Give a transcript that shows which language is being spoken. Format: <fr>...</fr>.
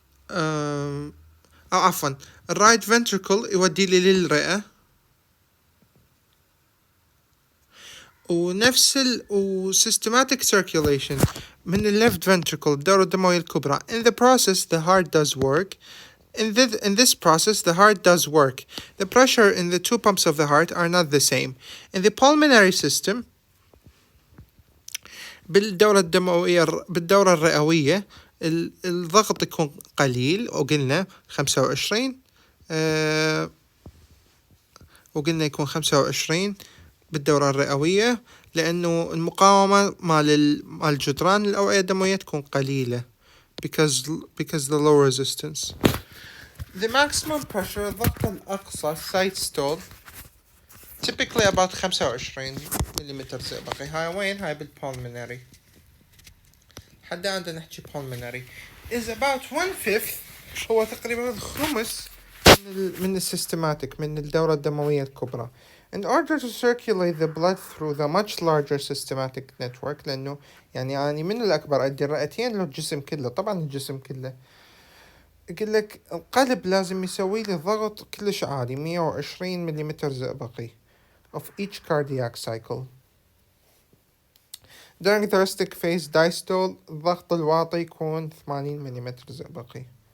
<ar>أو عفوا، الرايت ventricle يودي لي للرئة، ونفس systematic circulation من left ventricle، الدورة الدموية الكبرى.</ar> <en>In the process the heart does work. In this process the heart does work. The pressure in the two pumps of the heart are not the same. In the pulmonary system،</en> <ar>بالدورة الرئوية الضغط يكون قليل، وقلنا 25، وقلنا يكون 25 بالدورة الرئوية، لأنه المقاومة مال الجدران الأوعية الدموية تكون قليلة</ar> <en>because the low resistance. The maximum pressure،</en> <ar>الضغط الأقصى</ar> <en>systole، typically about 25</en> <ar>مليمتر زئبقي. هاي وين؟ هاي بالpulmonary. حدا عندنا نحكي</ar> <en>pulmonary is about 1/5،</en> <ar>هو تقريبا خمس من السيستماتيك، من الدورة الدموية الكبرى.</ar> <en>In order to circulate the blood through the much larger systematic network،</en> <ar>لأنه يعني من الأكبر أدي الرئتين للجسم كله، طبعا الجسم كله. يقول لك القلب لازم يسوي لي ضغط كلش عالي، 120 مليمتر زئبقي</ar> <en>of each cardiac cycle. During the resting phase diastole،</en> <ar>الضغط الواطي يكون 80 مليمتر زئبقي.</ar>